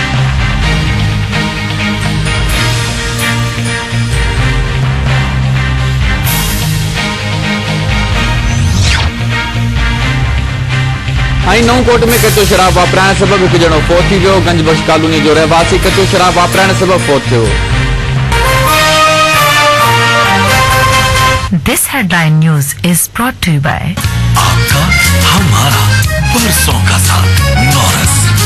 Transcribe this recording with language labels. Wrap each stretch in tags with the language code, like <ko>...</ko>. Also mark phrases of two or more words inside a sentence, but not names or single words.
<sd>नौकोट में कचो शराब वापराइण सबब एक जणो फौत थी वियो। गंजबख्श कॉलोनी जो रहवासी कचो शराब वापराइण सबब फौत थियो।</sd> <en>This headline news is brought to you by</en> <hi>आपका हमारा बरसों का साथ नौरस।</hi>